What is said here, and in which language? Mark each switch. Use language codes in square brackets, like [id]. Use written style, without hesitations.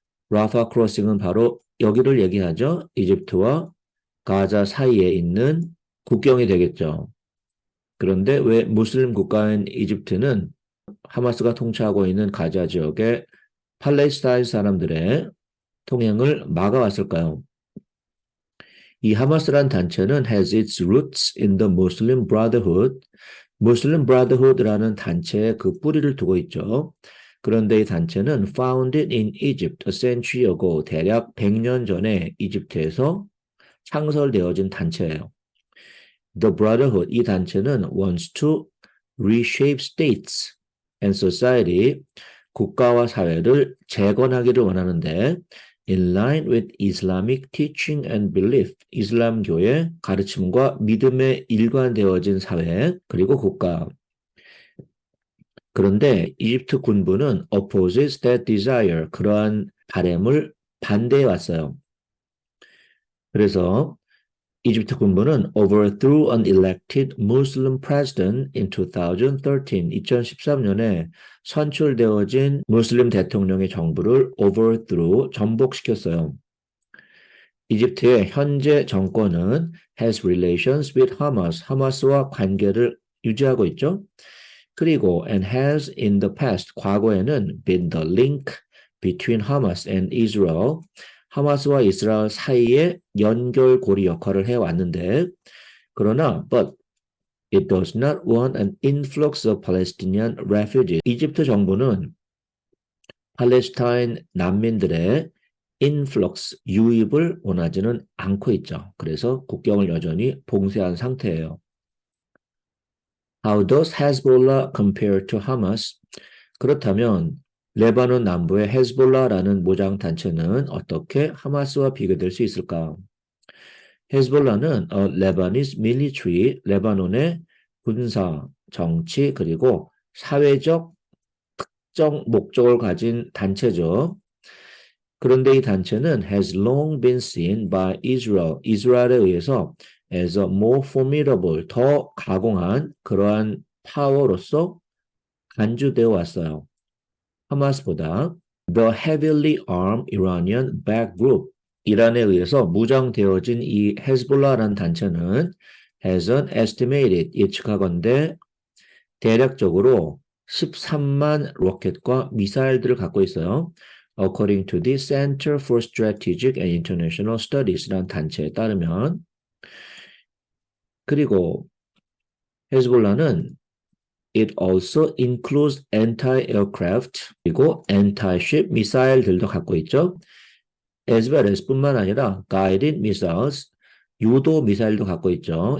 [ko] 라파 크로싱은 바로 여기를 얘기하죠. 이집트와 가자 사이에 있는 국경이 되겠죠. 그런데 왜 무슬림 국가인 이집트는 하마스가 통치하고 있는 가자 지역의 팔레스타인 사람들의 통행을 막아왔을까요? 이 하마스란 단체는 [en] has its roots in the Muslim Brotherhood. [ko] Muslim Brotherhood라는 단체의 그 뿌리를 두고 있죠. 그런데 이 단체는 [en] founded in Egypt a century ago, [ko] 대략 100년 전에 이집트에서 창설되어진 단체예요. [en] The Brotherhood, 이 단체는 wants to reshape states and society, [ko] 국가와 사회를 재건하기를 원하는데 [en] in line with Islamic teaching and belief, [ko] 이슬람교의 가르침과 믿음에 일관되어진 사회, 그리고 국가. 그런데 이집트 군부는 [en] opposes that desire, [ko] 그러한 바램을 반대해 왔어요. 그래서 이집트 군부는 [en] overthrew an elected Muslim president in [ko] 2013년에 선출되어진 무슬림 대통령의 정부를 overthrew, 전복시켰어요. 이집트의 현재 정권은 [en] has relations with Hamas, [ko] 하마스와 관계를 유지하고 있죠. [en] 그리고 and has in the past, 과거에는 been the link between Hamas and Israel, [ko] 하마스와 이스라엘 사이의 연결고리 역할을 해왔는데 그러나 [en] but it does not want an influx of Palestinian refugees. [ko] 이집트 정부는 팔레스타인 난민들의 influx, 유입을 원하지는 않고 있죠. 그래서 국경을 여전히 봉쇄한 상태예요. [en] How does Hezbollah compare to Hamas? [ko] 그렇다면 레바논 남부의 헤즈볼라라는 무장 단체는 어떻게 하마스와 비교될 수 있을까? 헤즈볼라는 Lebanese military, 레바논의 군사, 정치, 그리고 사회적 특정 목적을 가진 단체죠. 그런데 이 단체는 [en] has long been seen by Israel, [ko] 이스라엘에 의해서 [en] as a more formidable, [ko] 더 가공한 그러한 파워로서 간주되어 왔어요. 하마스보다 [en] the heavily armed Iranian backed group, [ko] 이란에 의해서 무장되어진 이 헤즈볼라라는 단체는 [en] has an estimated, [ko] 예측하건대 대략적으로 13만 로켓과 미사일들을 갖고 있어요. [en] According to the Center for Strategic and International Studies라는 단체에 따르면. [ko] 그리고 헤즈볼라는 [en] It also includes anti-aircraft [ko] 그리고 anti-ship 미사일들도 갖고 있죠. [en] As well as [ko] 뿐만 아니라 [en] guided missiles, [ko] 유도 미사일도 갖고 있죠.